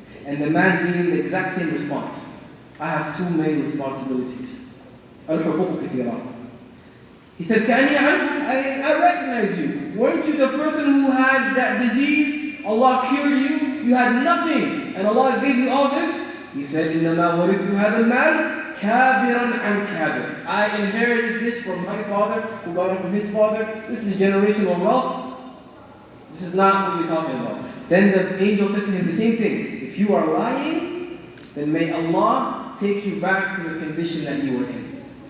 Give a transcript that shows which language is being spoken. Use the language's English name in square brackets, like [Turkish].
[English] And the man gave him the exact same response. I have too many responsibilities. [Arabic] Al-huququ kathira. [English] He said, I recognize you. Weren't you the person who had that disease? Allah cured you. You had nothing. And Allah gave you all this. He said, [Arabic] إِنَّمَا وَرِثْتُ هَذَا الْمَالِ كَابِرًا عَنْ كَابِرٍ. [English] I inherited this from my father, who got it from his father. This is generational wealth. This is not what you're talking about. Then the angel said to him the same thing. If you are lying, then may Allah take you back to the condition that you were in.